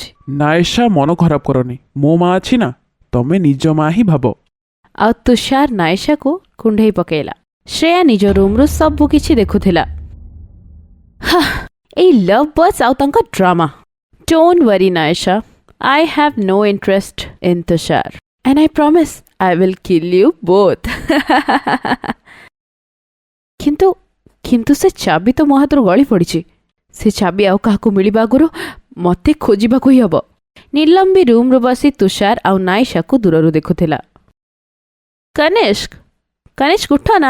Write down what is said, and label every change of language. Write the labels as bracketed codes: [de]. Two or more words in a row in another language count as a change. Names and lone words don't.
[or] ନାଇସା, ମନ ଖରାପ କରନି, ମୋ ମା ଅଛି ନା, ତମେ ନିଜ ମା ହିଁ ଭାବ। ଆଉ ତୁଷାର ନାଇସାକୁ କୁଣ୍ଢେଇ ପକେଇଲା। ଶ୍ରେୟା ନିଜ ରୁମ୍ରୁ ସବୁ କିଛି ଦେଖୁଥିଲା। ଏଇ [en] love birds [or] ଆଉ ତାଙ୍କ ଡ୍ରାମା। [en] Don't worry Naisa, I have no interest in Tushar and I promise I will kill you both. [or] କିନ୍ତୁ ସେ ଚାବି ତ ମୋ ହାତରୁ ଗଳି ପଡ଼ିଛି। ସେ ଚାବି ଆଉ କାହାକୁ ମିଳିବା ଆଗରୁ ମତେ ଖୋଜିବାକୁ ହିଁ ହବ। ନୀଲମ ବି ରୁମ୍ରୁ ବସି ତୁଷାର ଆଉ ନାଇସାକୁ ଦୂରରୁ ଦେଖୁଥିଲା। କନିଷ୍କ ଉଠ ନା।